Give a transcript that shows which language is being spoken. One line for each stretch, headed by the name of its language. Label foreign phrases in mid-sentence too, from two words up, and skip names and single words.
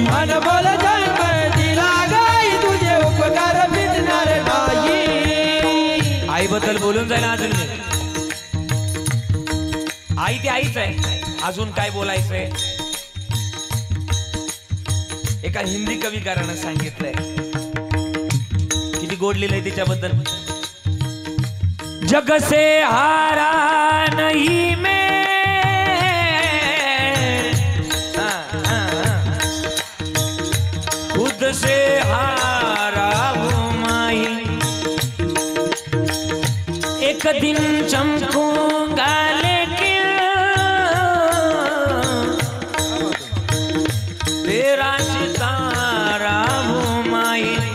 Marathi: अनमोल जन्म दिला गाई तुझे उपकार भेटणार नाही. आईबद्दल बोलून जाईल अजून मी. आई ती आईच आहे. अजून काय बोलायचंय? एका हिंदी कविकारानं सांगितलंय. किती गोड लिहिलंय तिच्याबद्दल.
Hindi: जग से हारा नहीं मैं खुद से हारा हूँ माई. एक दिन चमकूंगा लेकिन तेरा सितारा हूँ माई.